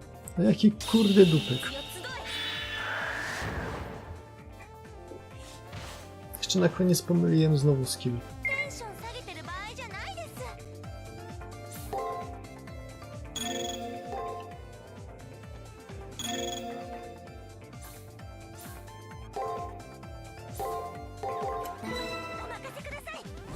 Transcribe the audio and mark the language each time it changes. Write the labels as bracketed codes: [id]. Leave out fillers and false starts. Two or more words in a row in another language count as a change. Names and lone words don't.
[pl] No jaki kurde dupek. Jeszcze na koniec pomyliłem znowu skill. [ja] テンション下げてる場合じゃないです。お任せください。